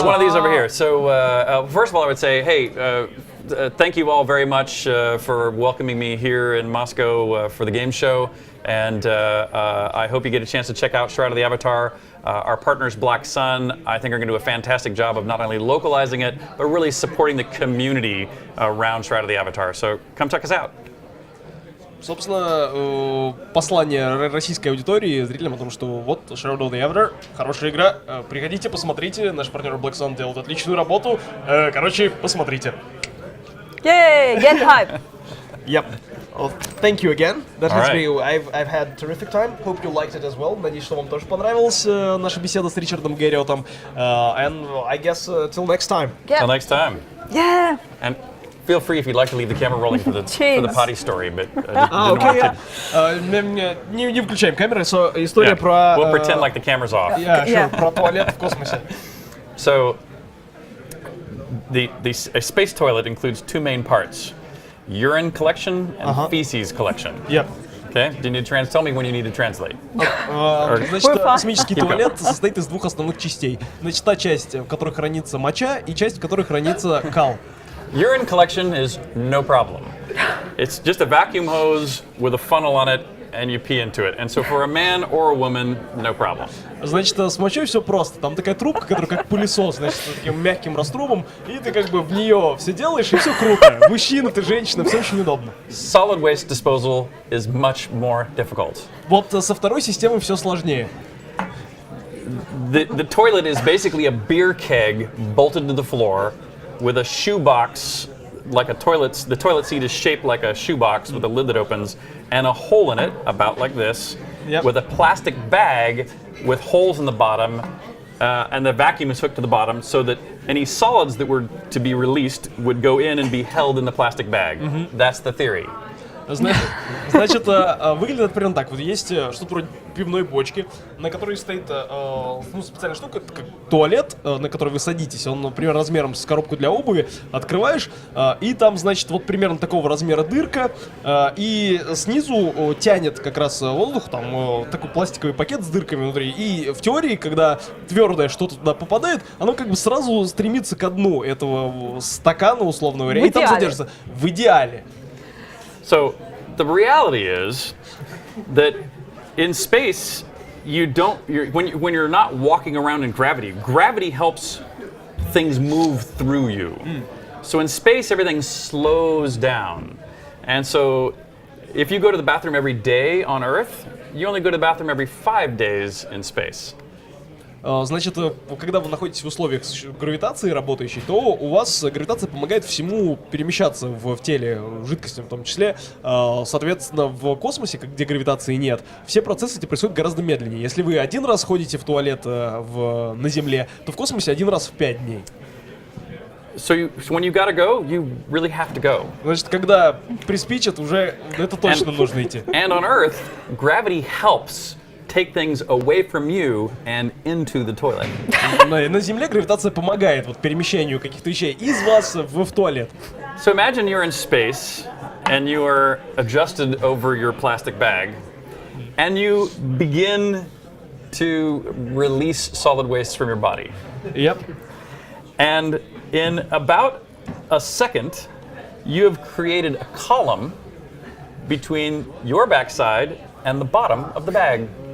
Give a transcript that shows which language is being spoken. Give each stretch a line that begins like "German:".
English: So one of these over here. So first of all, I would say, hey, thank you all very much for welcoming me here in Moscow for the game show. And I hope you get a chance to check out Shroud of the Avatar. Our partners, Black Sun, I think are going to do a fantastic job of not only localizing it, but really supporting the community around Shroud of the Avatar. So come check us out.
Russian: Собственно, послание российской аудитории, зрителям о том, что вот Shadow of the Avatar, хорошая игра, приходите, посмотрите, наш партнер Black Sun делает отличную работу, короче, посмотрите.
English: Yay! Get hype! Yep. Well, thank you again. That All has right. been, I've had terrific time. Hope you liked it as well.
Russian: Надеюсь, что вам тоже понравилась наша беседа с Ричардом Гэрриотом.
English: And I guess till next time. Till next time. Yeah! And feel free if you'd like to leave the camera rolling for the Cheers. potty story, but I didn't
Russian: Окей,
English: want to.
Russian: не включаем камеры. История
English: Yeah,
Russian: про...
English: we'll pretend like the camera's off. Yeah.
Russian: Про туалет в космосе.
English: So, a space toilet includes two main parts: urine collection and feces collection. Yep. Okay, do you need to tell me when you need to translate?
Russian: Значит,
English: We're fine.
Russian: космический туалет состоит из двух основных частей. Значит, та часть, в которой хранится моча, и часть, в которой хранится кал.
English: Urine collection is no problem. It's just a vacuum hose with a funnel on it, and you pee into it. And so for a man or a woman, no problem.
Russian: Значит, с мочой все просто. Там такая трубка, которая как пылесос, значит, с таким мягким раструбом, и ты как бы в нее все делаешь, и все круто. Мужчина, ты женщина, все очень удобно.
English: Solid waste disposal is much more difficult.
Russian: Вот со второй системой все сложнее.
English: The toilet is basically a beer keg bolted to the floor with a shoebox, like a toilet. The toilet seat is shaped like a shoebox with a lid that opens and a hole in it, about like this, Yep. with a plastic bag with holes in the bottom, and the vacuum is hooked to the bottom so that any solids that were to be released would go in and be held in the plastic bag. That's the theory.
Russian: Значит, выглядит это примерно так. Вот есть что-то вроде пивной бочки, на которой стоит специальная штука, как туалет, на который вы садитесь. Он, например, размером с коробку для обуви. Открываешь, и там, значит, вот примерно такого размера дырка, и снизу тянет как раз воздух, там такой пластиковый пакет с дырками внутри. И в теории, когда твердое что-то туда попадает, оно как бы сразу стремится ко дну этого стакана, условно говоря, и там идеале. задержится. В идеале.
English: So the reality is that in space, when you're not walking around in gravity helps things move through you. So in space, everything slows down. And so if you go to the bathroom every day on Earth, you only go to the bathroom every 5 days in space.
Russian: Значит, когда вы находитесь в условиях гравитации работающей, то у вас гравитация помогает всему перемещаться в теле, жидкостям в том числе. Соответственно, в космосе, где гравитации нет, все процессы эти происходят гораздо медленнее. Если вы один раз ходите в туалет на Земле, то в космосе один раз в 5 дней.
English: So when you gotta go, you really have to go.
Russian: Значит, когда приспичит, уже это точно нужно идти.
English: And on Earth, gravity helps take things away from you and into the toilet.
Russian: На Земле гравитация помогает вот перемещению каких-то вещей из вас в туалет.
English: So imagine you're in space and you are adjusted over your plastic bag and you begin to release solid waste from your body. Yep. And in about a second, you have created a column between your backside and the bottom of the bag.